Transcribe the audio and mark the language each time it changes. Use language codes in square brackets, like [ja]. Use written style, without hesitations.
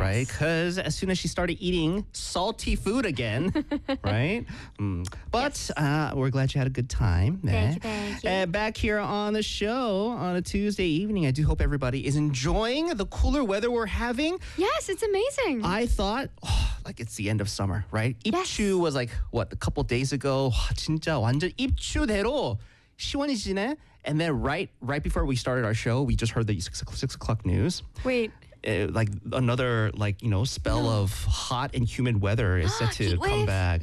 [en] Right? Because as soon as she started eating salty food again, right? But yes. We're glad you had a good time. Thank you. Back here on the show on a Tuesday evening, I do hope everybody is enjoying the cooler weather we're having. Yes, it's amazing. I thought, like it's the end of summer, right? 입추 was like, a couple days ago? [ko] 진짜 완전 입추대로 시원해지네. [en] And then right before we started our show, we just heard the 6 o'clock news. Wait. Like another, like, you know, spell of hot and humid weather is set to come back.